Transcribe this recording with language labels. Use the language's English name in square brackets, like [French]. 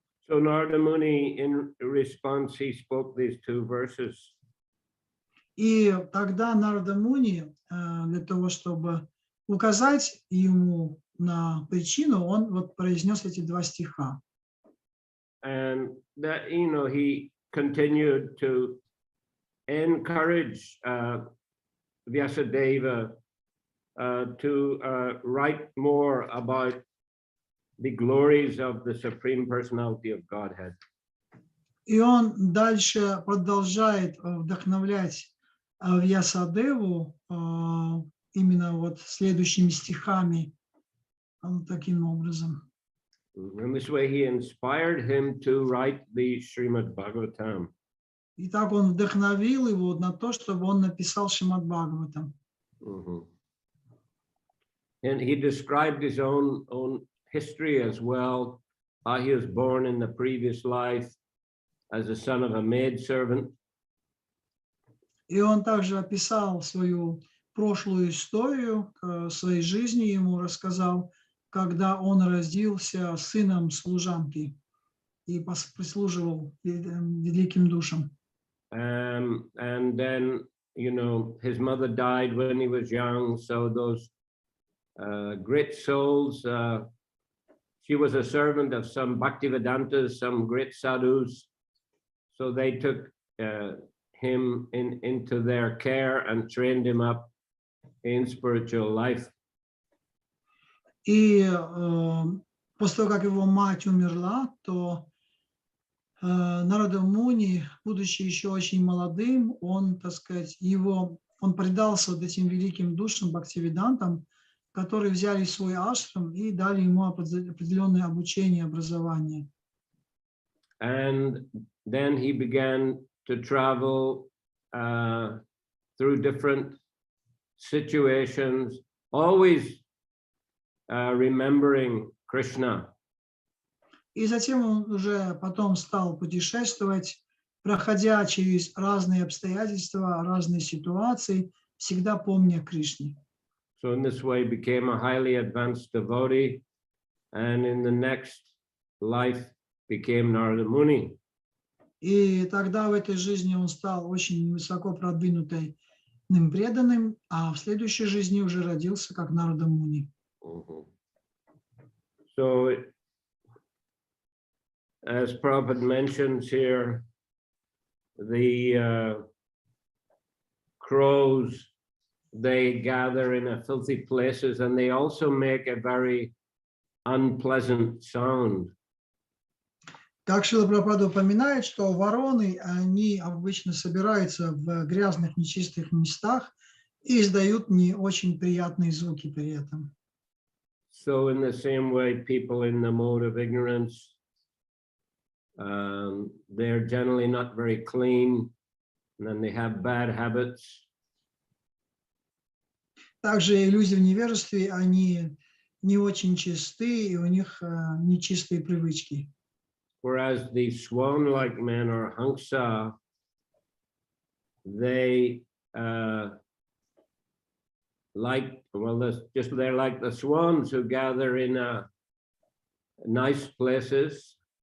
[English] So Narada Muni, in response, he spoke these two verses. [Russian] И тогда Нарада Муни, для того, чтобы указать ему на причину, он вот произнес эти два стиха. [English] And that, you know, he continued to encourage Vyasadeva to write more about the glories of the Supreme Personality of Godhead. [Russian] И он дальше продолжает вдохновлять Вьясадеву именно вот следующими стихами, таким образом. [English] In this way, he inspired him to write the Shrimad Bhagavatam. [Russian] И так он вдохновил его на то, чтобы он написал Шримад Бхагаватам. [English] And he described his own history as well. He was born in the previous life as the son of a maidservant. [Russian] И он также описал свою прошлую историю своей жизни, ему рассказал, когда он родился сыном служанки и прислуживал великим душам. [English] And then, you know, his mother died when he was young. So those great souls, she was a servant of some Bhaktivedantas, some great sadhus. So they took him into their care and trained him up in spiritual life. [Russian] И после того, как его мать умерла, то Нарада Муни, будучи еще очень молодым, он, так сказать, он предался вот этим великим душам, бхактивидантам, которые взяли свой ашрам и дали ему определенное обучение, образование. [English] And then he began to travel through different situations, always remembering Krishna. [Russian] И затем он уже потом стал путешествовать, проходя через разные обстоятельства, разные ситуации, всегда помня Кришне. [English] So in this way became a highly advanced devotee, and in the next life became Narada Muni. [Russian] И тогда в этой жизни он стал очень высоко продвинутым преданным, а в следующей жизни уже родился как Нарада Муни. [English] So, as Prabhupada mentions here, the crows, they gather in a filthy places, and they also make a very unpleasant sound. [Russian] Как Шрила Прабхупада упоминает, что вороны, они обычно собираются в грязных, нечистых местах и издают не очень приятные звуки при этом. [English] So in the same way, people in the mode of ignorance, they're generally not very clean, and then they have bad habits. [Russian] Также люди в невежестве, они не очень чисты, и у них нечистые привычки. [English] Whereas the swan-like men, or Hamsa, they they're like the swans who gather in nice places.